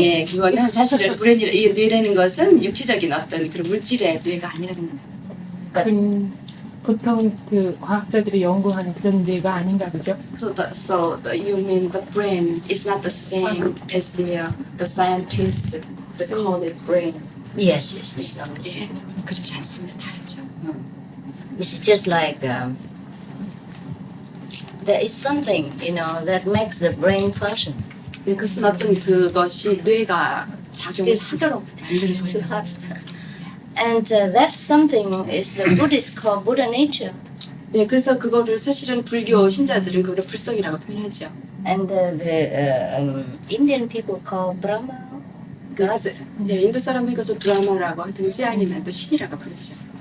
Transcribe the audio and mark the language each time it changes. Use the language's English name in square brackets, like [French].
[Korean] 예, 그거는 사실은 브레인이 이 뇌라는 것은 육체적인 어떤 그런 물질의 뇌가 아니라는 겁니다. 보통 그 과학자들이 연구하는 그런 뇌가 아닌가 그죠? [English] So you mean the brain is not the same as the scientists that call it brain. Yes, it's not the [Korean] 예, [English] same. [Korean] 그렇지 않습니다. 다르죠. [English] It's just like there is something, that makes the brain function. [Korean] 그것은 어떤 그것이 뇌가 작용하도록 만드는 거죠. [English] And that something is the Buddhists call Buddha nature. [Korean] 예, 그래서 그거를 사실은 불교 신자들은 그거를 불성이라고 표현하죠. [English] And the Indian people call Brahma. [Korean] 그래서 예, 인도 사람은 그것을 브라마라고 하든지 아니면 또 신이라고 부르죠.